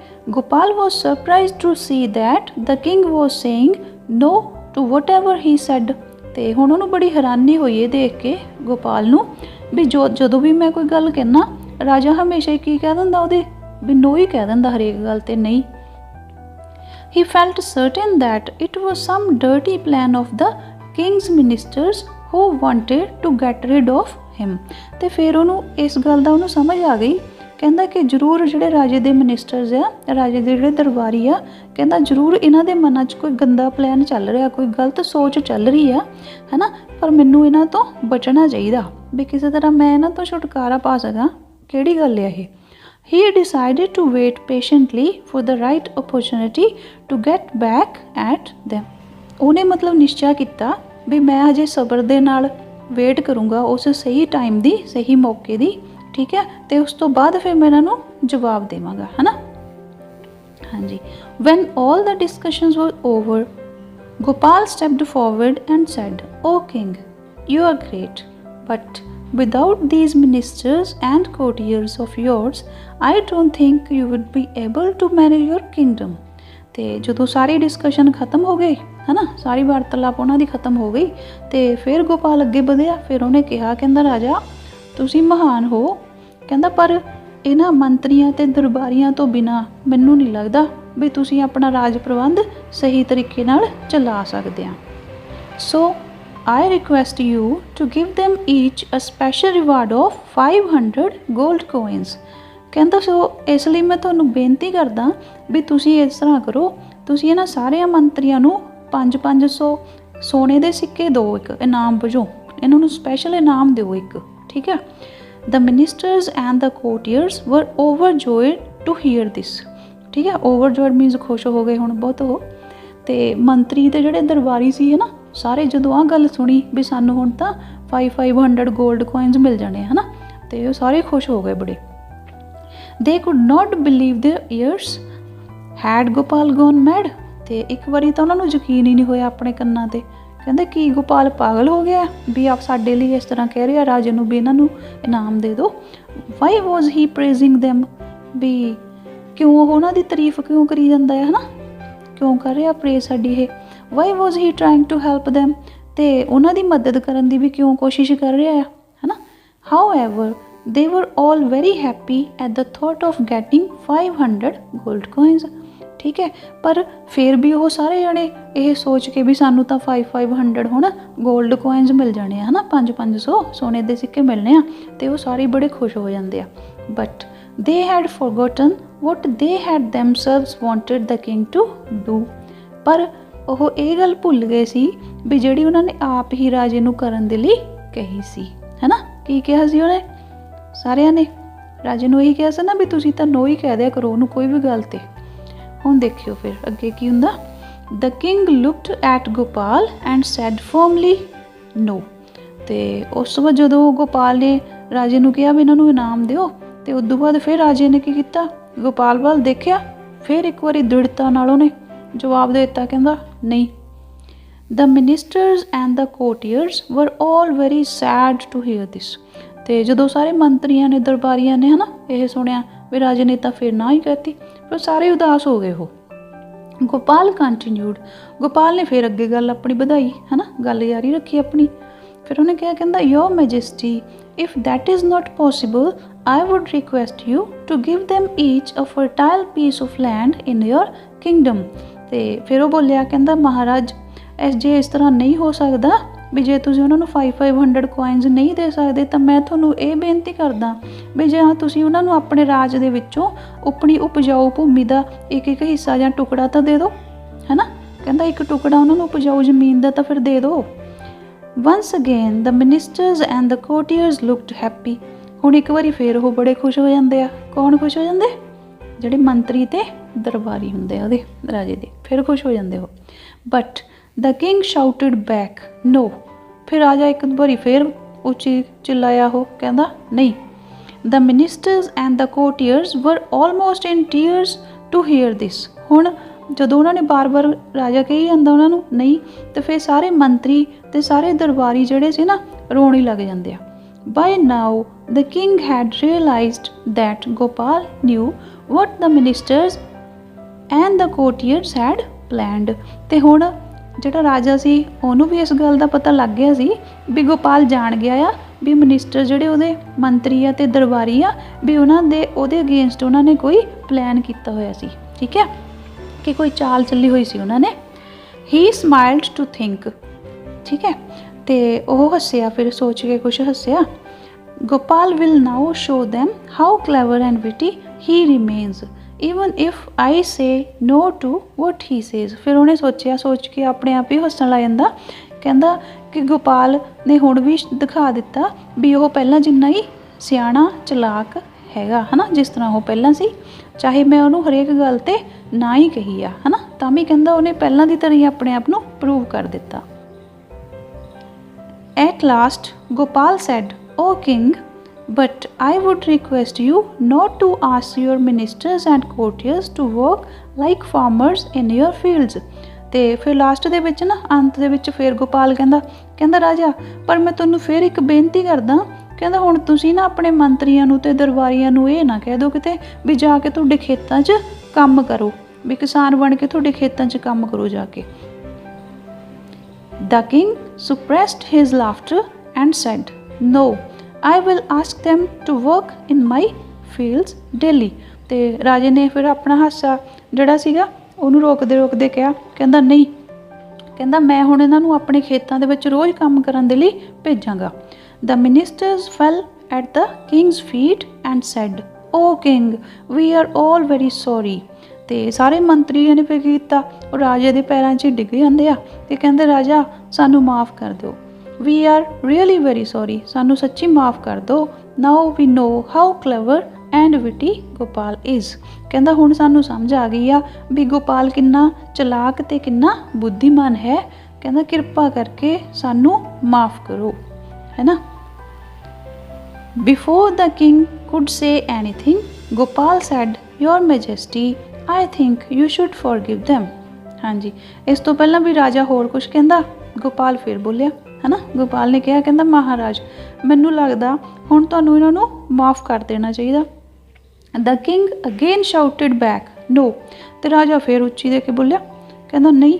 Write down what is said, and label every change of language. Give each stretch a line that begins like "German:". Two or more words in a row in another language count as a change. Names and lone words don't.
English: Gopal was surprised to see that the king was saying no to whatever he said
Punjabi: ਤੇ ਹੁਣ ਉਹਨੂੰ ਬੜੀ ਹੈਰਾਨੀ ਹੋਈ ਇਹ ਦੇਖ ਕੇ ਗੋਪਾਲ ਨੂੰ ਵੀ ਜਦੋਂ ਵੀ ਮੈਂ ਕੋਈ ਗੱਲ ਕਹਿਣਾ ਰਾਜਾ ਹਮੇਸ਼ਾ ਹੀ ਕੀ ਕਹਿ ਦਿੰਦਾ ਉਹਦੇ ਵੀ ਨੋ ਹੀ ਕਹਿ ਦਿੰਦਾ ਹਰੇਕ ਗੱਲ ਤੇ ਨਹੀਂ।
English: He felt certain that it was some dirty plan of the king's ministers who wanted to get rid of him।
Punjabi: ਤੇ ਫਿਰ ਉਹਨੂੰ ਇਸ ਗੱਲ ਦਾ ਉਹਨੂੰ ਸਮਝ ਆ ਗਈ, ਕਹਿੰਦਾ ਕਿ ਜ਼ਰੂਰ ਜਿਹੜੇ ਰਾਜੇ ਦੇ ਮਿਨਿਸਟਰਸ ਆ, ਰਾਜੇ ਦੇ ਜਿਹੜੇ ਦਰਬਾਰੀ ਆ, ਕਹਿੰਦਾ ਜ਼ਰੂਰ ਇਹਨਾਂ ਦੇ ਮਨਾਂ 'ਚ ਕੋਈ ਗੰਦਾ ਪਲਾਨ ਚੱਲ ਰਿਹਾ, ਕੋਈ ਗਲਤ ਸੋਚ ਚੱਲ ਰਹੀ ਆ, ਹੈ ਨਾ, ਪਰ ਮੈਨੂੰ ਇਹਨਾਂ ਤੋਂ ਬਚਣਾ ਚਾਹੀਦਾ ਵੀ ਕਿਸੇ ਤਰ੍ਹਾਂ ਮੈਂ ਇਹਨਾਂ ਤੋਂ ਛੁਟਕਾਰਾ ਪਾ ਸਕਾਂ। ਕਿਹੜੀ ਗੱਲ ਹੈ ਇਹ?
English: He decided to wait patiently for the right opportunity to get back at them।
Punjabi: ਉਹਨੇ ਮਤਲਬ ਨਿਸ਼ਚਾ ਕੀਤਾ ਵੀ ਮੈਂ ਅਜੇ ਸਬਰ ਦੇ ਨਾਲ ਵੇਟ ਕਰੂੰਗਾ ਉਸ ਸਹੀ ਟਾਈਮ ਦੀ, ਸਹੀ ਮੌਕੇ ਦੀ, ਠੀਕ ਹੈ, ਤੇ ਉਸ ਤੋਂ ਬਾਅਦ ਫਿਰ ਮੈਂ ਇਹਨਾਂ ਨੂੰ ਜਵਾਬ ਦੇਵਾਂਗਾ, ਹੈ ਨਾ। ਹਾਂਜੀ।
English: When all the discussions were over, Gopal stepped forward and said, "O king, you are great, but without these ministers and courtiers of yours, I don't think you would be able to manage your kingdom।
Punjabi: ਤੇ ਜਦੋਂ ਸਾਰੀ ਡਿਸਕਸ਼ਨ ਖਤਮ ਹੋ ਗਈ, ਹੈ ਨਾ, ਸਾਰੀ ਵਾਰਤਾਲਾਪ ਉਹਨਾਂ ਦੀ ਖਤਮ ਹੋ ਗਈ, ਤੇ ਫਿਰ ਗੋਪਾਲ ਅੱਗੇ ਵਧਿਆ। ਫਿਰ ਉਹਨੇ ਕਿਹਾ, ਕਹਿੰਦਾ ਰਾਜਾ ਤੁਸੀਂ ਮਹਾਨ ਹੋ, ਕਹਿੰਦਾ ਪਰ ਇਹਨਾਂ ਮੰਤਰੀਆਂ ਤੇ ਦਰਬਾਰੀਆਂ ਤੋਂ ਬਿਨਾਂ ਮੈਨੂੰ ਨਹੀਂ ਲੱਗਦਾ ਵੀ ਤੁਸੀਂ ਆਪਣਾ ਰਾਜ ਪ੍ਰਬੰਧ ਸਹੀ ਤਰੀਕੇ ਨਾਲ ਚਲਾ ਸਕਦੇ ਆ।
English: ਸੋ I request you to give them each a special reward of 500 gold coins।
Punjabi: ਕਹਿੰਦਾ ਸੋ ਇਸ ਲਈ ਮੈਂ ਤੁਹਾਨੂੰ ਬੇਨਤੀ ਕਰਦਾ ਵੀ ਤੁਸੀਂ ਇਸ ਤਰ੍ਹਾਂ ਕਰੋ, ਤੁਸੀਂ ਇਹਨਾਂ ਸਾਰਿਆਂ ਮੰਤਰੀਆਂ ਨੂੰ 500 ਸੋਨੇ ਦੇ ਸਿੱਕੇ ਦਿਓ ਇੱਕ ਇਨਾਮ ਵਜੋਂ, ਇਹਨਾਂ ਨੂੰ ਸਪੈਸ਼ਲ ਇਨਾਮ ਦਿਓ ਇੱਕ, ਠੀਕ ਹੈ।
English: The ministers and the courtiers were overjoyed to hear this।
Punjabi: ਠੀਕ ਹੈ,
English: overjoyed means
Punjabi: ਖੁਸ਼ ਹੋ ਗਏ ਹੁਣ ਬਹੁਤ ਉਹ, ਤੇ ਮੰਤਰੀ ਤੇ ਜਿਹੜੇ ਦਰਬਾਰੀ ਸੀ, ਹੈ ਨਾ, ਸਾਰੇ ਜਦੋਂ ਆਹ ਗੱਲ ਸੁਣੀ ਵੀ ਸਾਨੂੰ ਹੁਣ ਤਾਂ 500
English: gold coins
Punjabi: ਮਿਲ ਜਾਣੇ, ਹੈ ਨਾ, ਤੇ ਉਹ ਸਾਰੇ ਖੁਸ਼ ਹੋ ਗਏ ਬੜੇ।
English: They could not believe their ears। Had Gopal gone mad?
Punjabi: ਤੇ ਇੱਕ ਵਾਰੀ ਤਾਂ ਉਹਨਾਂ ਨੂੰ ਯਕੀਨ ਹੀ ਨਹੀਂ ਹੋਇਆ ਆਪਣੇ ਕੰਨਾਂ ਤੇ। ਕਹਿੰਦੇ ਕੀ ਗੋਪਾਲ ਪਾਗਲ ਹੋ ਗਿਆ ਵੀ ਆਪ ਸਾਡੇ ਲਈ ਇਸ ਤਰ੍ਹਾਂ ਕਹਿ ਰਿਹਾ ਰਾਜੇ ਨੂੰ ਵੀ ਇਹਨਾਂ ਨੂੰ ਇਨਾਮ ਦੇ ਦਿਓ।
English: Why was he praising them?
Punjabi: ਵੀ ਕਿਉਂ ਉਹ ਉਹਨਾਂ ਦੀ ਤਾਰੀਫ ਕਿਉਂ ਕਰੀ ਜਾਂਦਾ ਹੈ, ਹੈ ਨਾ, ਕਿਉਂ ਕਰ ਰਿਹਾ ਪ੍ਰੇਜ਼ ਸਾਡੀ ਇਹ।
English: Why was he trying to help them?
Punjabi: ਤੇ ਉਹਨਾਂ ਦੀ ਮਦਦ ਕਰਨ ਦੀ ਵੀ ਕਿਉਂ ਕੋਸ਼ਿਸ਼ ਕਰ ਰਿਹਾ ਹੈ, ਹੈ ਨਾ।
English: However, they were all very happy at the thought of getting 500 gold coins।
Punjabi: ਠੀਕ ਹੈ, ਪਰ ਫਿਰ ਵੀ ਉਹ ਸਾਰੇ ਜਣੇ ਇਹ ਸੋਚ ਕੇ ਵੀ ਸਾਨੂੰ ਤਾਂ 500 ਹੁਣ
English: gold coins
Punjabi: ਮਿਲ ਜਾਣੇ ਆ, ਹੈ ਨਾ, 500 ਸੋਨੇ ਦੇ ਸਿੱਕੇ ਮਿਲਣੇ ਆ, ਤੇ ਉਹ ਸਾਰੇ ਬੜੇ ਖੁਸ਼ ਹੋ ਜਾਂਦੇ ਆ।
English: But they had forgotten what they had themselves wanted the king to do।
Punjabi: ਪਰ ਉਹ ਇਹ ਗੱਲ ਭੁੱਲ ਗਏ ਸੀ ਵੀ ਜਿਹੜੀ ਉਹਨਾਂ ਨੇ ਆਪ ਹੀ ਰਾਜੇ ਨੂੰ ਕਰਨ ਦੇ ਲਈ ਕਹੀ ਸੀ, ਹੈ ਨਾ। ਕੀ ਕਿਹਾ ਸੀ ਉਹਨੇ? ਸਾਰਿਆਂ ਨੇ ਰਾਜੇ ਨੂੰ ਇਹੀ ਕਿਹਾ ਸੀ ਨਾ ਵੀ ਤੁਸੀਂ ਤਾਂ ਨੋ ਹੀ ਕਹਿ ਦਿਆ ਕਰੋ ਉਹਨੂੰ ਕੋਈ ਵੀ ਗੱਲ ਤੇ। ਹੁਣ ਦੇਖਿਓ ਫਿਰ ਅੱਗੇ ਕੀ ਹੁੰਦਾ।
English: The king looked at Gopal and said firmly no।
Punjabi: ਤੇ ਉਸ ਤੋਂ ਬਾਅਦ ਜਦੋਂ ਗੋਪਾਲ ਨੇ ਰਾਜੇ ਨੂੰ ਕਿਹਾ ਵੀ ਇਹਨਾਂ ਨੂੰ ਇਨਾਮ ਦਿਓ, ਤੇ ਉਸ ਤੋਂ ਬਾਅਦ ਫਿਰ ਰਾਜੇ ਨੇ ਕੀ ਕੀਤਾ, ਗੋਪਾਲ ਵੱਲ ਦੇਖਿਆ, ਫਿਰ ਇੱਕ ਵਾਰੀ ਦ੍ਰਿੜਤਾ ਨਾਲ ਉਹਨੇ ਜਵਾਬ ਦੇ ਦਿੱਤਾ, ਕਹਿੰਦਾ ਨਹੀਂ। The ministers and the courtiers were all very sad to hear this। ਤੇ ਜਦੋਂ ਸਾਰੇ ਮੰਤਰੀਆਂ ਨੇ ਦਰਬਾਰੀਆਂ ਨੇ, ਹੈ ਨਾ, ਇਹ ਸੁਣਿਆ ਵੀ ਰਾਜੇ ਨੇ ਤਾਂ ਫਿਰ ਨਾ ਹੀ ਕਹਿਤੀ, ਪਰ ਸਾਰੇ ਉਦਾਸ ਹੋ ਗਏ ਉਹ।
English: Gopal continued.
Punjabi: ਗੋਪਾਲ ਨੇ ਫਿਰ ਅੱਗੇ ਗੱਲ ਆਪਣੀ ਵਧਾਈ, ਹੈ ਨਾ, ਗੱਲ ਜਾਰੀ ਰੱਖੀ ਆਪਣੀ। ਫਿਰ ਉਹਨੇ ਕਿਹਾ, ਕਹਿੰਦਾ
English: Your Majesty, if that is not possible, I would request you to give them each a fertile piece of land in your kingdom।
Punjabi: ਤੇ ਫਿਰ ਉਹ ਬੋਲਿਆ, ਕਹਿੰਦਾ ਮਹਾਰਾਜ ਜੇ ਇਸ ਤਰ੍ਹਾਂ ਨਹੀਂ ਹੋ ਸਕਦਾ ਵੀ ਜੇ ਤੁਸੀਂ ਉਹਨਾਂ ਨੂੰ 500 ਕੋਇਨਸ ਨਹੀਂ ਦੇ ਸਕਦੇ, ਤਾਂ ਮੈਂ ਤੁਹਾਨੂੰ ਇਹ ਬੇਨਤੀ ਕਰਦਾ ਵੀ ਜੇ ਤੁਸੀਂ ਉਹਨਾਂ ਨੂੰ ਆਪਣੇ ਰਾਜ ਦੇ ਵਿੱਚੋਂ ਆਪਣੀ ਉਪਜਾਊ ਭੂਮੀ ਦਾ ਇੱਕ ਹਿੱਸਾ ਜਾਂ ਟੁਕੜਾ ਤਾਂ ਦੇ ਦਿਓ, ਹੈ ਨਾ। ਕਹਿੰਦਾ ਇੱਕ ਟੁਕੜਾ ਉਹਨਾਂ ਨੂੰ ਉਪਜਾਊ ਜ਼ਮੀਨ ਦਾ ਤਾਂ ਫਿਰ ਦੇ ਦਿਓ।
English: Once again the ministers and the courtiers looked happy।
Punjabi: ਹੁਣ ਇੱਕ ਵਾਰੀ ਫਿਰ ਉਹ ਬੜੇ ਖੁਸ਼ ਹੋ ਜਾਂਦੇ ਆ। ਕੌਣ ਖੁਸ਼ ਹੋ ਜਾਂਦੇ? ਜਿਹੜੇ ਮੰਤਰੀ ਤੇ ਦਰਬਾਰੀ ਹੁੰਦੇ ਆ ਉਹਦੇ ਰਾਜੇ ਦੇ, ਫਿਰ ਖੁਸ਼ ਹੋ ਜਾਂਦੇ ਉਹ।
English: But the king shouted back no।
Punjabi: ਫਿਰ ਰਾਜਾ ਇੱਕ ਵਾਰੀ ਫਿਰ ਉੱਚੀ ਚਿল্লাਇਆ ਉਹ, ਕਹਿੰਦਾ ਨਹੀਂ।
English: The ministers and the courtiers were almost in tears to hear this।
Punjabi: ਹੁਣ ਜਦੋਂ ਉਹਨਾਂ ਨੇ ਬਾਰ-ਬਾਰ ਰਾਜਾ ਕਹੀ ਜਾਂਦਾ ਉਹਨਾਂ ਨੂੰ ਨਹੀਂ, ਤੇ ਫਿਰ ਸਾਰੇ ਮੰਤਰੀ ਤੇ ਸਾਰੇ ਦਰਬਾਰੀ ਜਿਹੜੇ ਸੀ ਨਾ ਰੋਣ ਹੀ ਲੱਗ ਜਾਂਦੇ ਆ।
English: By now the king had realized that Gopal knew what the ministers and the courtiers had planned।
Punjabi: ਤੇ ਹੁਣ ਜਿਹੜਾ ਰਾਜਾ ਸੀ ਉਹਨੂੰ ਵੀ ਇਸ ਗੱਲ ਦਾ ਪਤਾ ਲੱਗ ਗਿਆ ਸੀ ਵੀ ਗੋਪਾਲ ਜਾਣ ਗਿਆ ਆ ਵੀ ਮਨਿਸਟਰ ਜਿਹੜੇ ਉਹਦੇ ਮੰਤਰੀ ਆ ਤੇ ਦਰਬਾਰੀ ਆ ਵੀ ਉਹਨਾਂ ਦੇ ਉਹਦੇ ਅਗੇਂਸਟ ਉਹਨਾਂ ਨੇ ਕੋਈ ਪਲਾਨ ਕੀਤਾ ਹੋਇਆ ਸੀ, ਠੀਕ ਹੈ, ਕਿ ਕੋਈ ਚਾਲ ਚੱਲੀ ਹੋਈ ਸੀ ਉਹਨਾਂ ਨੇ।
English: He smiled to think,
Punjabi: ਠੀਕ ਹੈ, ਤੇ ਉਹ ਹੱਸਿਆ, ਫਿਰ ਸੋਚ ਕੇ ਕੁਛ ਹੱਸਿਆ।
English: Gopal will now show them how clever and witty he remains even if I say no to what he says।
Punjabi: ਫਿਰ ਉਹਨੇ ਸੋਚਿਆ, ਸੋਚ ਕੇ ਆਪਣੇ ਆਪ ਹੀ ਹੱਸਣ ਲੱਗ ਜਾਂਦਾ, ਕਹਿੰਦਾ ਕਿ ਗੋਪਾਲ ਨੇ ਹੁਣ ਵੀ ਦਿਖਾ ਦਿੱਤਾ ਵੀ ਉਹ ਪਹਿਲਾਂ ਜਿੰਨਾ ਹੀ ਸਿਆਣਾ ਚਲਾਕ ਹੈਗਾ, ਹੈ ਨਾ, ਜਿਸ ਤਰ੍ਹਾਂ ਉਹ ਪਹਿਲਾਂ ਸੀ, ਚਾਹੇ ਮੈਂ ਉਹਨੂੰ ਹਰੇਕ ਗੱਲ 'ਤੇ ਨਾ ਹੀ ਕਹੀ ਆ, ਹੈ ਨਾ, ਤਾਂ ਵੀ ਕਹਿੰਦਾ ਉਹਨੇ ਪਹਿਲਾਂ ਦੀ ਤਰ੍ਹਾਂ ਹੀ ਆਪਣੇ ਆਪ ਨੂੰ ਪ੍ਰੂਵ ਕਰ ਦਿੱਤਾ।
English: At last Gopal said, "O king, but I would request you not to ask your ministers and courtiers to work like farmers in your fields."
Punjabi: ਤੇ ਫਿਰ ਲਾਸਟ ਦੇ ਵਿੱਚ ਨਾ, ਅੰਤ ਦੇ ਵਿੱਚ ਫਿਰ ਗੋਪਾਲ ਕਹਿੰਦਾ ਰਾਜਾ, ਪਰ ਮੈਂ ਤੁਹਾਨੂੰ ਫਿਰ ਇੱਕ ਬੇਨਤੀ ਕਰਦਾ, ਕਹਿੰਦਾ ਹੁਣ ਤੁਸੀਂ ਨਾ ਆਪਣੇ ਮੰਤਰੀਆਂ ਨੂੰ ਤੇ ਦਰਬਾਰੀਆਂ ਨੂੰ ਇਹ ਨਾ ਕਹਿ ਦਿਓ ਕਿਤੇ ਵੀ ਜਾ ਕੇ ਤੁਹਾਡੇ ਖੇਤਾਂ 'ਚ ਕੰਮ ਕਰੋ, ਵੀ ਕਿਸਾਨ ਬਣ ਕੇ ਤੁਹਾਡੇ ਖੇਤਾਂ 'ਚ ਕੰਮ ਕਰੋ ਜਾ ਕੇ।
English: The king suppressed his laughter and said, "No, I will ask them to work in my fields daily."
Punjabi: ਤੇ ਰਾਜੇ ਨੇ ਫਿਰ ਆਪਣਾ ਹਾਸਾ ਜਿਹੜਾ ਸੀਗਾ ਉਹਨੂੰ ਰੋਕਦੇ ਕਿਹਾ, ਕਹਿੰਦਾ ਨਹੀਂ, ਕਹਿੰਦਾ ਮੈਂ ਹੁਣ ਇਹਨਾਂ ਨੂੰ ਆਪਣੇ ਖੇਤਾਂ ਦੇ ਵਿੱਚ ਰੋਜ਼ ਕੰਮ ਕਰਨ ਦੇ ਲਈ ਭੇਜਾਂਗਾ।
English: The ministers fell at the king's feet and said, "O king, we are all very sorry."
Punjabi: ਤੇ ਸਾਰੇ ਮੰਤਰੀਆਂ ਨੇ ਫਿਰ ਕੀਤਾ, ਉਹ ਰਾਜੇ ਦੇ ਪੈਰਾਂ 'ਚ ਡਿੱਗ ਜਾਂਦੇ ਆ ਤੇ ਕਹਿੰਦੇ ਰਾਜਾ ਸਾਨੂੰ ਮਾफ़ ਕਰ ਦਿਓ,
English: we are really very sorry,
Punjabi: ਸਾਨੂੰ ਸੱਚੀ ਮਾफ़ ਕਰ ਦਿਓ।
English: Now we know how clever and witty ਗੋਪਾਲ is।
Punjabi: ਕਹਿੰਦਾ ਹੁਣ ਸਾਨੂੰ ਸਮਝ ਆ ਗਈ ਆ ਵੀ ਗੋਪਾਲ ਕਿੰਨਾ ਚਲਾਕ ਤੇ ਕਿੰਨਾ ਬੁੱਧੀਮਾਨ ਹੈ, ਕਹਿੰਦਾ ਕਿਰਪਾ ਕਰਕੇ ਸਾਨੂੰ ਮਾफ़ ਕਰੋ, ਹੈ ਨਾ।
English: Before the king could say anything, Gopal said, "Your Majesty, I think you should forgive them."
Punjabi: ਹਾਂਜੀ, ਇਸ ਤੋਂ ਪਹਿਲਾਂ ਵੀ ਰਾਜਾ ਹੋਰ ਕੁਝ ਕਹਿੰਦਾ, ਗੋਪਾਲ ਫਿਰ ਬੋਲਿਆ, ਹੈ ਨਾ। ਗੋਪਾਲ ਨੇ ਕਿਹਾ, ਕਹਿੰਦਾ ਮਹਾਰਾਜ ਮੈਨੂੰ ਲੱਗਦਾ ਹੁਣ ਤੁਹਾਨੂੰ ਇਹਨਾਂ ਨੂੰ ਮਾफ़ ਕਰ ਦੇਣਾ ਚਾਹੀਦਾ।
English: The king again shouted back, "No."
Punjabi: ਤੇ ਰਾਜਾ ਫਿਰ ਉੱਚੀ ਦੇ ਕੇ ਬੋਲਿਆ, ਕਹਿੰਦਾ ਨਹੀਂ।